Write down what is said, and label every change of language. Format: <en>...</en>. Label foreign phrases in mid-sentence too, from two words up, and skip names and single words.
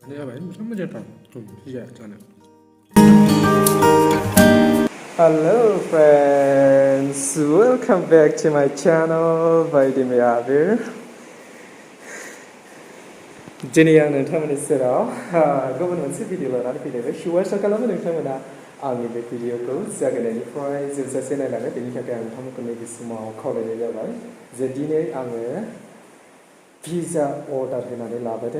<brx>जानायबानो जाबाय बिराद मोजांथार पिज्जाया जानो।</brx> <en>Hello friends, welcome back to my channel by Abir.</en> <brx>दिनै आं नोंथांमोननि सेराव गुबुन मोनसे भिडिअ लानानै फैलायबाय। आसा खालामो नोंथांमोना आंनि बे भिडिअखौ जागायनायनिफ्राय जोबजासे नायलाङो। बेनि थाखाय आं नोंथांमोनखौ नैबे समाव खावलायनाय जाबाय जे दिनै आङो पिज्जा अर्डार होनानै लाबोदों।</brx>